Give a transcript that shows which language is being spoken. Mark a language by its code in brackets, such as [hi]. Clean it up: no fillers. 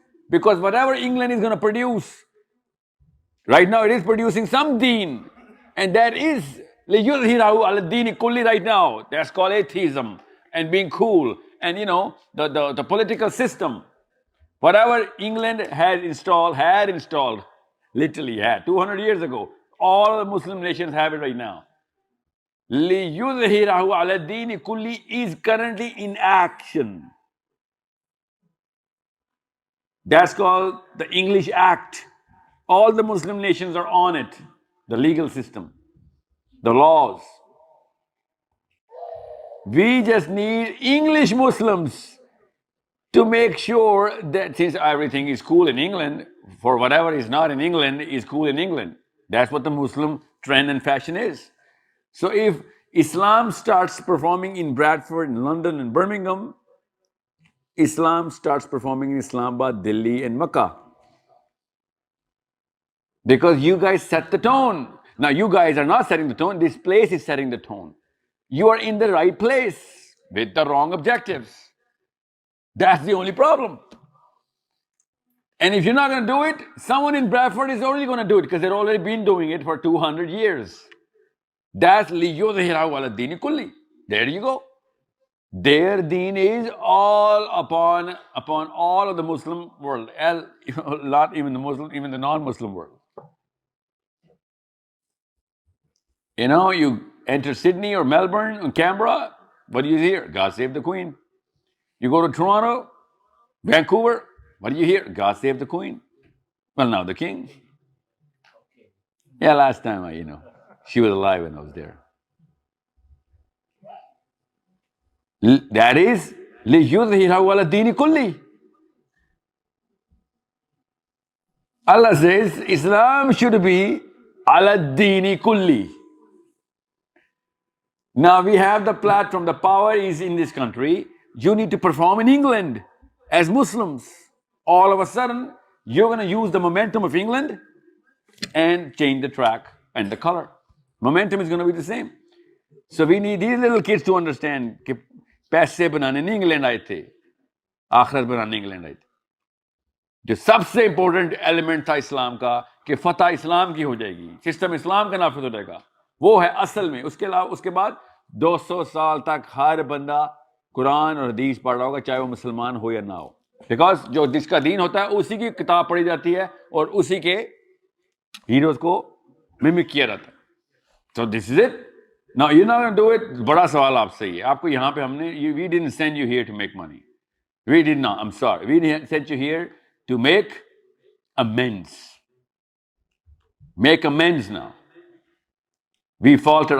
[en] Because whatever England is going to produce, right now it is producing some deen, and that is [ar] لِيُظْهِرَهُ عَلَى الدِّينِ كُلِّهِ [en] right now. That's called atheism and being cool. And the political system, whatever England had installed, literally had, 200 years ago, all the Muslim nations have it right now. [ar] لِيُظْهِرَهُ عَلَى الدِّينِ كُلِّهِ [en] is currently in action. That's called the English Act. All the Muslim nations are on it. The legal system, the laws. We just need English Muslims to make sure that since everything is cool in England, for whatever is not in England is cool in England. That's what the Muslim trend and fashion is. So if Islam starts performing in Bradford, in London, and Birmingham, Islam starts performing in Islamabad, Delhi, and Makkah. Because you guys set the tone. Now you guys are not setting the tone, this place is setting the tone. You are in the right place with the wrong objectives. That's the only problem. And if you're not going to do it, someone in Bradford is already going to do it because they've already been doing it for 200 years. [ar] That's لِيُظْهِرَهُ عَلَى الدِّينِ كُلِّهِ. [en] There you go. Their deen is all upon all of the Muslim world. Not even the Muslim, even the non-Muslim world. You know, you enter Sydney or Melbourne or Canberra, what do you hear? God save the Queen. You go to Toronto, Vancouver, what do you hear? God save the Queen. Well, now the King. Yeah, last time she was alive when I was there. That is [ar] لِيُظْهِرَهُ عَلَى الدِّينِ كُلِّهِ. [en] Allah says Islam should be [ar] عَلَى الدِّينِ كُلِّهِ. [en] Now we have the platform, the power is in this country. You need to perform in England as Muslims. All of a sudden, you're going to use the momentum of England and change the track and the color. Momentum is going to be the same. So we need these little kids to understand [ur] کہ پیسے بنانے نہیں England آئے تھے, آخرت بنانے England آئے تھے. جو سب سے امپورٹنٹ ایلیمنٹ تھا اسلام کا کہ فتح اسلام کی ہو جائے گی, سسٹم اسلام کا نافذ ہو جائے گا, وہ ہے اصل میں. اس کے علاوہ اس کے بعد 200 سال تک ہر بندہ قرآن اور حدیث پڑھ رہا ہوگا, چاہے وہ مسلمان ہو یا نہ ہو. بیکاز جو جس کا دین ہوتا ہے اسی کی کتاب پڑھی جاتی ہے اور اسی کے ہیروز کو ممک کیا جاتا ہے. [en] So this is it. Now you're not going to do it. [ur] بڑا سوال آپ سے ہی ہے. آپ کو یہاں پہ ہم نے [en] we didn't send you here to make money. We did not. I'm sorry. We sent you here to make amends. Make amends now. We faltered.